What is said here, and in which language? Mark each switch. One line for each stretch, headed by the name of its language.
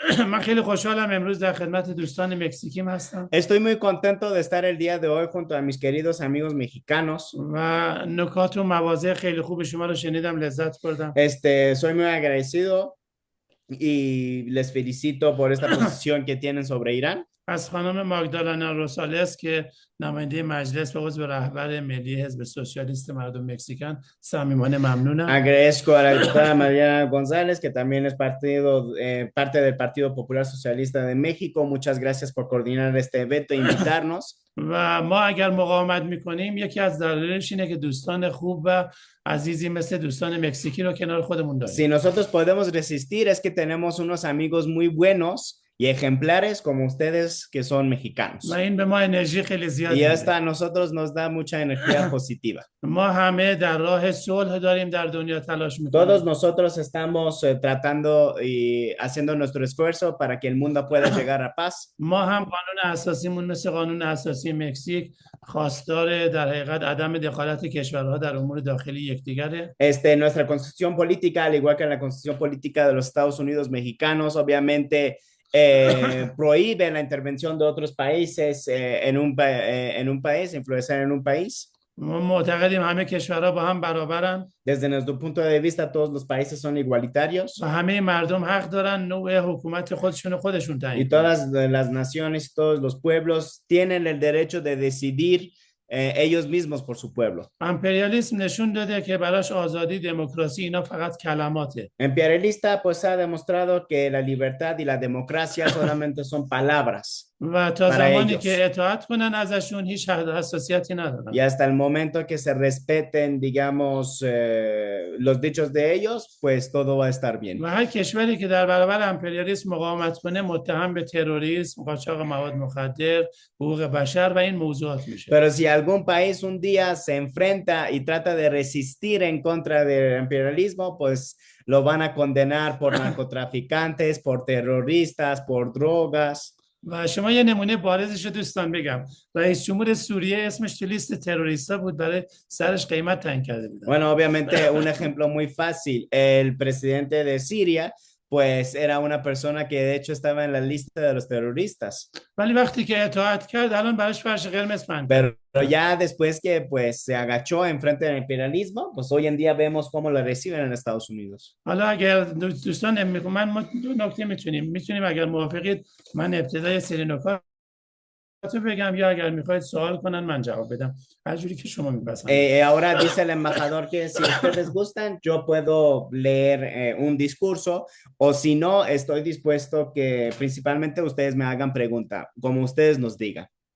Persian: من خیلی خوشحالم امروز در خدمت دوستان مکزیکیم هستم
Spanish: Estoy muy contento de estar el día de hoy junto a mis queridos amigos mexicanos.
Persian: و نکات و مواضع خیلی خوب شما رو شنیدم لذت بردم.
Spanish: Soy muy agradecido y les felicito por esta posición que tienen sobre Irán.
Persian: از خانم ماگدالنا روسالس که نماینده مجلس و عضو رهبر ملی حزب سوسیالیست مردم مکزیکن صمیمانه ممنونم.
Spanish: Agradezco a la diputada Mariana González, que también es parte del Partido Popular Socialista de México. Muchas gracias por coordinar este evento e invitarnos.
Persian: و ما اگر مقاومت میکنیم یکی از دلایلش اینه که دوستان خوب و عزیزی مثل دوستان مکزیکی رو کنار خودمون داریم.
Spanish: Si nosotros podemos resistir es que tenemos unos amigos muy buenos y ejemplares como ustedes que son mexicanos.
Persian: و این به ما انرژی خیلی زیاد
Spanish: Y
Persian: میده.
Spanish: esto a nosotros nos da mucha energía positiva.
Persian: ما همه در راه صلح داریم در دنیا تلاش میکنیم.
Spanish: Todos nosotros estamos tratando y haciendo nuestro esfuerzo para que el mundo pueda llegar a paz.
Persian: ما هم قانون اساسیمون مثل قانون اساسی مکزیک خواستار در حقیقت عدم دخالت کشورها در امور داخلی یکدیگره.
Spanish: Nuestra constitución política, al igual que la constitución política de los Estados Unidos mexicanos, obviamente prohíbe la intervención de otros países en un país, influenciar en un país.
Persian: ما معتقدیم همه کشورها با هم برابرن.
Spanish: Desde nuestro punto de vista, todos los países son igualitarios.
Persian: و همه مردم حق دارن نوع حکومت خودشون تعیین
Spanish: Y todas las naciones, todos los pueblos tienen el derecho de decidir ellos mismos por su pueblo.
Persian: امپریالیسم نشون داده که براش آزادی دموکراسی اینا فقط کلماته.
Spanish: Imperialista pues ha demostrado que la libertad y la democracia solamente son palabras.
Persian: و تا
Spanish: para
Persian: زمانی
Spanish: ellos.
Persian: که اطاعت کنن ازشون هیچ حساسیتی ندارن.
Spanish: Y hasta el momento que se respeten, digamos, los dichos de ellos, pues todo va a estar bien.
Persian: و هر کشوری که در برابر امپریالیسم مقاومت کنه متهم به تروریسم، قاچاق مواد مخدر، حقوق بشر و این موضوعات میشه.
Spanish: Pero si algún país un día se enfrenta y trata de resistir en contra del imperialismo, pues lo van a condenar por narcotraficantes, por terroristas, por drogas.
Persian: و شما یه نمونه بارزش رو دوستان بگم. رئیس جمهور سوریه اسمش تو لیست تروریستا بود، برای سرش قیمت تعیین کرده بودن.
Spanish: Bueno, obviamente un ejemplo muy fácil, el presidente de Siria, pues era una persona que de hecho estaba en la lista de los terroristas.
Persian: ولی وقتی که اطاعت کرد الان براش فرش قرمز پهن.
Spanish: Pero ya después que pues se agachó enfrente del imperialismo, pues hoy en día vemos cómo lo reciben en Estados Unidos.
Persian: حالا اگر دوستان ما دو نکته میتونیم اگر موافقید من ابتدای سری نکات بگم یا اگر میخواید سوال کنن من جواب بدم هر جوری که شما میپسندید.
Spanish: Ahora dice el embajador que si ustedes gustan yo puedo leer un discurso o si no estoy dispuesto que principalmente ustedes me hagan pregunta como ustedes nos digan.